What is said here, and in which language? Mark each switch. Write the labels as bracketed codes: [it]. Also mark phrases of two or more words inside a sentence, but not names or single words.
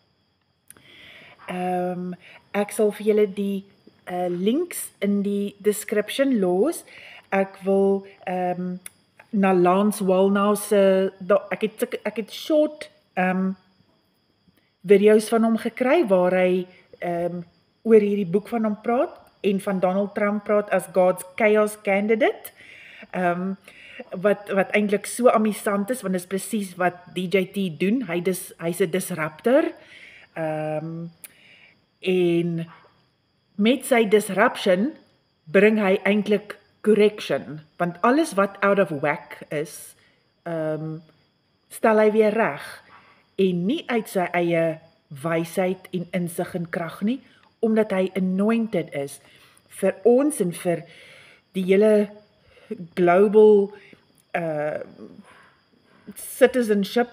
[af] Ek sal vir julle die links in die description los. Ek wil na Lance Wallnau se, ek het [en] short video's [af] van hom gekry waar hy oor hierdie boek van hom praat en van Donald Trump praat as [en] God's chaos candidate. [af] Wat eintlik so amusant is, want dit is presies wat DJT doen. Hy's 'n disruptor. En met sy disruption bring hy eintlik correction, want alles wat [en] out of whack [af] is, stel hy weer reg, en nie uit sy eie wysheid en insig en krag nie, omdat hy anointed is vir ons en vir die hele [en] global citizenship.